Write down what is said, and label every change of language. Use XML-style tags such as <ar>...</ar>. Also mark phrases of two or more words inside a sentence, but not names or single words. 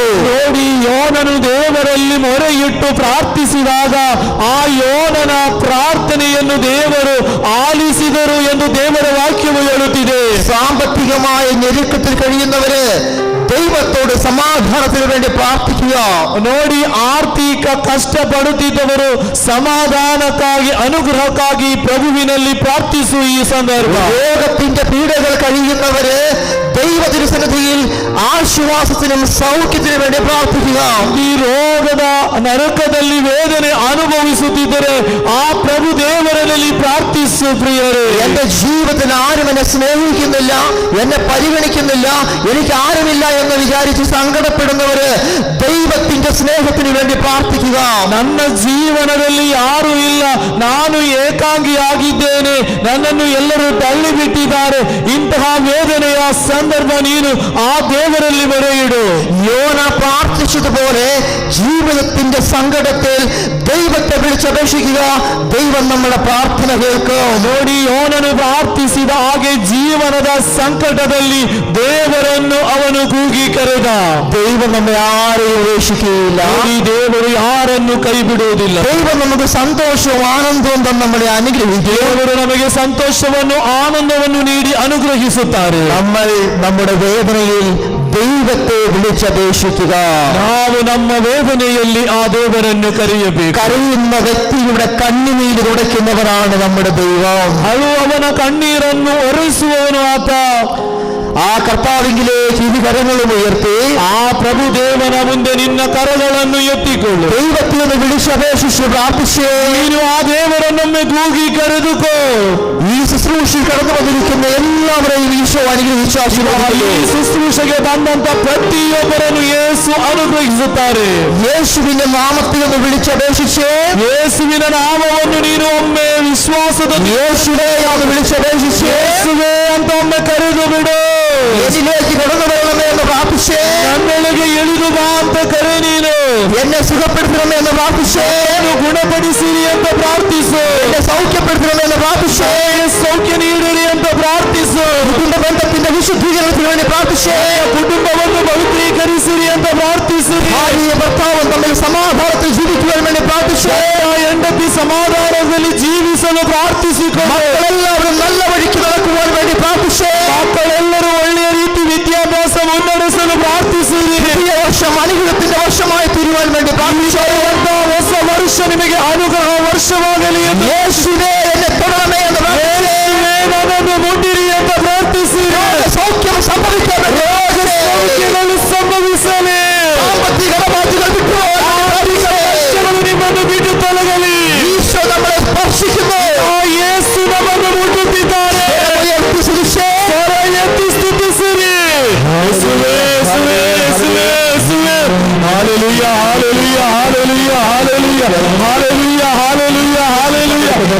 <kn>ನೋಡಿ, ಯೋನನು ದೇವರಲ್ಲಿ ಮೊರೆಯಿಟ್ಟು ಪ್ರಾರ್ಥಿಸಿದಾಗ ಆ ಯೋನನ ಪ್ರಾರ್ಥನೆಯನ್ನು ದೇವರು ಆಲಿಸಿದರು ಎಂದು ದೇವರ ವಾಕ್ಯವು ಹೇಳುತ್ತಿದೆ.</kn> <ml>സാമ്പത്തികമായ ഞെരുക്കത്തിൽ കഴിയുന്നവര് ദൈവത്തോട് സമാധാനത്തിന് വേണ്ടി പ്രാർത്ഥിക്കുക.</ml> <kn>ನೋಡಿ, ಆರ್ಥಿಕ ಕಷ್ಟಪಡುತ್ತಿದ್ದವರು ಸಮಾಧಾನಕ್ಕಾಗಿ, ಅನುಗ್ರಹಕ್ಕಾಗಿ ಪ್ರಭುವಿನಲ್ಲಿ ಪ್ರಾರ್ಥಿಸು. ಈ ಸಂದರ್ಭ</kn> <ml>രോഗത്തിന്റെ പീഡകൾ കഴിയുന്നവര് ദൈവതിരുസന്നിധിയിൽ ആശ്വാസത്തിനും സൗഖ്യത്തിനും വേണ്ടി പ്രാർത്ഥിക്കുക.</ml> <kn>ಈ ರೋಗದ ನರಕದಲ್ಲಿ ವೇದನೆ ಅನುಭವಿಸುತ್ತಿದ್ದರೆ ಆ ಪ್ರಭು ದೇವರಲ್ಲಿ ಪ್ರಾರ್ಥಿಸು. ಪ್ರಿಯರೇ,</kn> <ml>എന്റെ ജീവിതത്തിൽ ആരും എന്നെ സ്നേഹിക്കുന്നില്ല, എന്നെ പരിഗണിക്കുന്നില്ല, എനിക്ക് ആരുമില്ല എന്ന് വിചാരിച്ച് സങ്കടപ്പെടുന്നവര് ദൈവത്തിന്റെ സ്നേഹത്തിന് വേണ്ടി പ്രാർത്ഥിക്കുക.</ml> <kn>ನನ್ನ ಜೀವನದಲ್ಲಿ ಯಾರೂ ಇಲ್ಲ, ನಾನು ಏಕಾಂಗಿಯಾಗಿದ್ದೇನೆ, ನನ್ನನ್ನು ಎಲ್ಲರೂ ತಳ್ಳಿಬಿಟ್ಟಿದ್ದಾರೆ, ಇಂತಹ ವೇದನೆಯ ಸಂದರ್ಭ ನೀನು ಆ ದೇವರಲ್ಲಿ ಮೊರೆಯಿಡು.</kn> <ml>യോന പ്രാർത്ഥിച്ചതുപോലെ ജീവിതത്തിന്റെ സങ്കടത്തിൽ ദൈവത്തെ വിളിച്ചപേക്ഷിക്കുക. ദൈവം നമ്മുടെ പ്രാർത്ഥന കേൾക്കും.</ml> <kn>ನೋಡಿ, ಯೋನನು ಪ್ರಾರ್ಥಿಸಿದ ಹಾಗೆ ಜೀವನದ ಸಂಕಟದಲ್ಲಿ ದೇವರನ್ನು ಅವನು ಕೂಗಿ ಕರೆದ.</kn> <ml>ദൈവം നമ്മെ ആരെയും ഉപേക്ഷിക്കുകയില്ല.</ml> <kn>ನೋಡಿ, ದೇವರು ಯಾರನ್ನು ಕೈ ಬಿಡುವುದಿಲ್ಲ.</kn> <ml>ദൈവം നമുക്ക് സന്തോഷവും ആനന്ദവും തന്നെ നമ്മളെ അനുഗ്രഹിക്കും.</ml> <kn>ದೇವರು ನಮಗೆ ಸಂತೋಷವನ್ನು, ಆನಂದವನ್ನು ನೀಡಿ ಅನುಗ್ರಹಿಸುತ್ತಾರೆ.</kn> <ml>നമ്മൾ നമ്മുടെ വേദനയിൽ ദൈവത്തെ വിളിച്ചപേക്ഷിക്കുക.</ml> <kn>ನಾವು ನಮ್ಮ ವೇದನೆಯಲ್ಲಿ ಆ ದೇವರನ್ನು ಕರೆಯಬೇಕು.</kn> <ml>കരയുന്ന വ്യക്തിയുടെ കണ്ണുനീര് തുടയ്ക്കുന്നവരാണ് നമ്മുടെ ദൈവം.</ml> <kn>ಅಳುವವನ ಕಣ್ಣೀರನ್ನು ಒರೆಸುವವನು ಆತ.</kn> <ml>ആ കർത്താവിലേക്ക് ഇരു കരങ്ങളും ഉയർത്തി</ml> <kn>ಆ ಪ್ರಭು ದೇವನ ಮುಂದೆ ನಿನ್ನ ಕರಗಳನ್ನು ಎತ್ತಿಕೊಳ್ಳು.</kn> <ml>ദൈവത്തെ ഒന്ന് വിളിച്ചപേക്ഷിച്ച് പ്രാർത്ഥിച്ചേ.</ml> <kn>ನೀನು ಆ ದೇವರನ್ನೊಮ್ಮೆ ಕೂಗಿ ಕರೆದುಕೋ.</kn> <ml>ഈ ശുശ്രൂഷയിൽ കടന്നു വന്നിരിക്കുന്ന എല്ലാവരെയും ഈശോ അനുഗ്രഹിച്ചു</ml> <kn>ಈ</kn> <ml>ആശീർവദിക്കട്ടെ.</ml> <kn>ಶುಶ್ರೂಷೆಗೆ ಬಂದಂತ ಪ್ರತಿಯೊಬ್ಬರನ್ನು ಯೇಸು ಅನುಗ್ರಹಿಸುತ್ತಾರೆ.</kn> <ml>യേശുവിന്റെ നാമത്തിൽ ഒന്ന് വിളിച്ചപേക്ഷിച്ചേ.</ml> <kn>ಯೇಸುವಿನ ನಾಮವನ್ನು ನೀನು ಒಮ್ಮೆ ವಿಶ್ವಾಸದ</kn> <ml>യേശുവേ ഒന്ന് വിളിച്ചപേക്ഷിച്ചേ.</ml> <kn>ಯೇಸುವೇ ಅಂತ ಒಮ್ಮೆ ಕರೆದು ಬಿಡು.</kn> <ml>എന്നിലേക്ക് കടന്നു വരണമേ എന്ന് പ്രാർത്ഥിച്ചേ.</ml> <kn>ನನ್ನೊಳಗೆ ಇಳಿದು ಬಾ ಅಂತ ಕರೆ ನೀನು.</kn> <ml>എന്നെ സുഖപ്പെടുത്തണമേ എന്ന് പ്രാർത്ഥിച്ചേ.</ml> <kn>ಗುಣಪಡಿಸಿರಿ ಅಂತ ಪ್ರಾರ್ಥಿಸು.</kn> <ml>എന്നെ സൗഖ്യപ്പെടുത്തണമേ എന്ന് പ്രാർത്ഥിച്ചേ.</ml> <kn>ಸೌಖ್ಯ ನೀಡಿರಿ ಅಂತ ಪ್ರಾರ್ಥಿಸು.</kn> <ml>കുടുംബ ബന്ധത്തിന്റെ വിശുദ്ധീകരണത്തിന് വേണ്ടി പ്രാർത്ഥിച്ചേ.</ml> <kn>ಕುಟುಂಬವನ್ನು ಪವಿತ್ರೀಕರಿಸಿರಿ ಅಂತ ಪ್ರಾರ್ಥಿಸಿರಿ.</kn> <ml>ഭാര്യയും ഭർത്താവും തമ്മിൽ സമാധാനത്തിൽ ജീവിക്കുവാൻ വേണ്ടി പ്രാർത്ഥിച്ചേ.</ml> <kn>ಹೆಂಡತಿ ಸಮಾಧಾನದಲ್ಲಿ ಜೀವಿಸಲು ಪ್ರಾರ್ಥಿಸಿಕೊಂಡು</kn> <ml>മക്കളെല്ലാവരും നല്ല വഴിക്ക് നടക്കുവാൻ വേണ്ടി പ്രാർത്ഥിച്ചേ.</ml> <kn>ಮಕ್ಕಳೆಲ್ಲರೂ ಒಳ್ಳೆಯ ರೀತಿ ವಿದ್ಯಾಭ್ಯಾಸ ಮುನ್ನಡೆಸಲು ಪ್ರಾರ್ಥಿಸಿರಿ.</kn> <ml>പുതിയ വർഷം അനുഗ്രഹത്തിന്റെ വർഷമായി തീരുവാൻ വേണ്ടി പ്രാർത്ഥിച്ചേ.</ml> <kn>ಹೊಸ ವರ್ಷ ನಿಮಗೆ ಅನುಗ್ರಹ ವರ್ಷವಾಗಲಿ ಎಂದು</kn> <ml>യേശുവേ എന്നെ തൊടണമേ എന്ന് പ്രാർത്ഥിച്ചേ.</ml> <kn>ನನ್ನನ್ನು ಮುಟ್ಟಿರಿ ಅಂತ ಪ್ರಾರ್ಥಿಸಿರಿ.</kn> <ml>സൗഖ്യം സംഭവിക്കാൻ</ml> <kn>ಸೌಖ್ಯಗಳು ಸಂಭವಿಸಲಿ.</kn> <ml>സാമ്പത്തിക ബാധ്യതകൾ</ml> <kn>ಕಷ್ಟಗಳು ನಿಮ್ಮನ್ನು ಬಿಟ್ಟು ತೊಲಗಲಿ.</kn> <ml>ഈശോ നമ്മളെ സ്പർശിക്കുന്നു.</ml> <kn>ಆ ಯೇಸು ನಮ್ಮನ್ನು ಮುಟ್ಟುತ್ತಿದ್ದಾರೆ. ಸ್ವರ ಎತ್ತಿ ಸ್ತುತಿಸಿರಿ. ಯೇಸುವೇ, ಯೇಸುವೇ, ಯೇಸುವೇ, ಯೇಸುವೇ. ಹಾಲೆಲೂಯ, ಹಾಲೆಲೂಯ, ಹಾಲೆಲೂಯ, ಹಾಲೆಲೂಯ, ಹಾಲೆಲೂಯ, ಹಾಲೆಲೂಯ, ಹಾಲೆಲೂಯ.</kn>